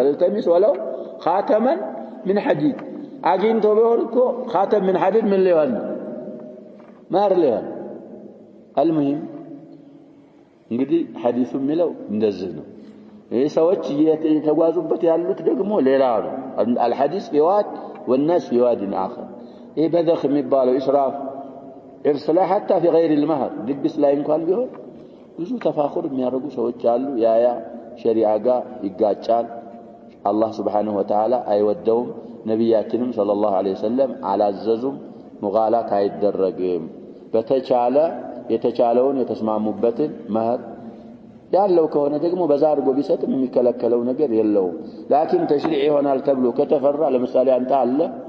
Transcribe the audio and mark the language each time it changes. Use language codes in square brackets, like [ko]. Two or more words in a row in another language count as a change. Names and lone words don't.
[am] ተሚስ ወለው ኻተመን ምን ሐዲድ አግኝቶ ቢሆን እኮ ኻተም ምን ሐዲድ ምን ሊሆን መህር ሊሆን المهم እንግዲህ ሐዲሱ የሚለው እንደዚህ ነው። ይሄ ሰዎች እየተጓዙበት ያሉት ደግሞ ሌላ ነው። [ar] الحديث في واد والناس في واد آخر [am] ይሄ በደኽ የሚባለው ኢስራፍ ኢርስላ [ar] حتى في غير المهر [am] ድግስ ላይ እንኳን ቢሆን ብዙ ተፋኹር የሚያደርጉ ሰዎች አሉ። ያ ሸሪዓ ጋር ይጋጫል። አላህ [ar] سبحانه وتعالى [am] አይወደውም። ነብያችንም [ar] صلى الله عليه وسلم [am] አላዘዙም። ሙጋላት አይደረግም። በተቻለ የተቻለውን የተስማሙበትን መህር ያለው ከሆነ ደግሞ በዛ አድርጎ ቢሰጥም የሚከለከለው ነገር የለውም። ላኪን ተሽሪዕ ይሆናል ተብሎ ከተፈራ ለምሳሌ አንተ አለ